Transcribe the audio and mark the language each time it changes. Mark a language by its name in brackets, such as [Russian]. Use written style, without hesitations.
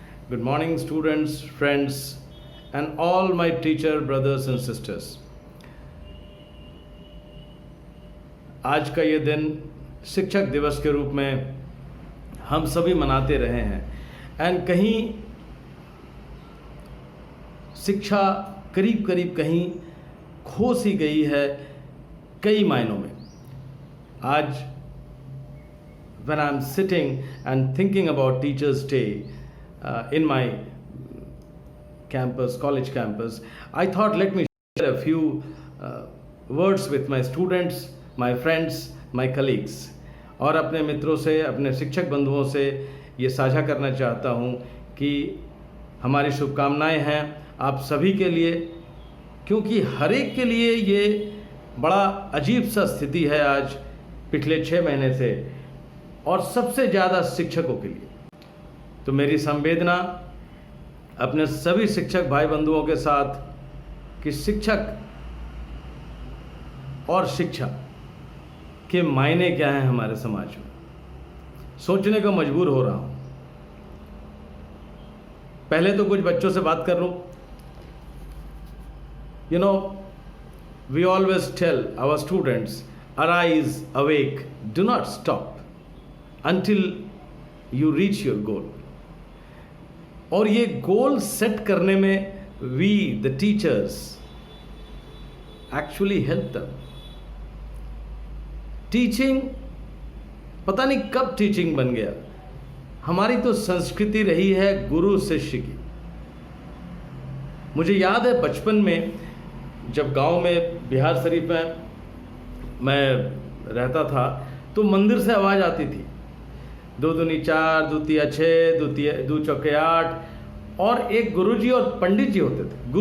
[English] Good morning, students, friends, and all my teacher brothers and sisters. [Hindi] आज का ये दिन शिक्षक दिवस के रूप में हम सभी मनाते रहे हैं एंड कहीं शिक्षा करीब करीब कहीं खो सी गई है कई मायनों में. [English] आज when I'm sitting and thinking about Teachers' Day in my campus, college campus, I thought let me share a few words with my students, my friends, my colleagues. [Hindi] और अपने मित्रों से, अपने शिक्षक बंधुओं से ये साझा करना चाहता हूँ कि हमारी शुभकामनाएं हैं आप सभी के लिए, क्योंकि हर एक के लिए ये बड़ा अजीब सा स्थिति है आज पिछले 6 महीने से, और सबसे ज़्यादा शिक्षकों के लिए. तो मेरी संवेदना अपने सभी शिक्षक भाई बंधुओं के साथ कि शिक्षक और शिक्षा के मायने क्या हैं हमारे समाज में, सोचने को मजबूर हो रहा हूँ. पहले तो कुछ बच्चों से बात कर लूँ. [English] You know, we always tell our students, arise, awake, do not stop until you reach your goal. [Hindi] और ये गोल सेट करने में [English] we the teachers actually help them. [Hindi] Teaching पता नहीं कब टीचिंग बन गया. हमारी तो संस्कृति रही है गुरु शिष्य की. मुझे याद है बचपन में जब गांव में बिहार शरीफ में मैं रहता था तो मंदिर से आवाज़ आती थी, 2 दूनी 4, 2 तिया 6, 2 चौके 8, और एक गुरुजी और पंडित जी होते थे.